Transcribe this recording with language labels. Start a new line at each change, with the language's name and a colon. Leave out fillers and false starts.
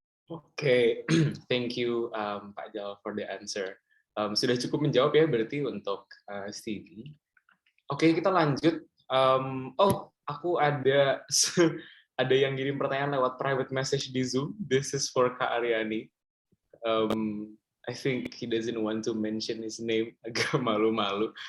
English: Oke, thank you Pak Jal for the answer.
Indonesian: Sudah cukup menjawab ya berarti untuk Stevie. Oke, kita lanjut. Aku ada ada yang kirim pertanyaan lewat private message di Zoom.
English: This is for Kak Aryani. I think he doesn't want to mention his name,
Indonesian: agak malu-malu.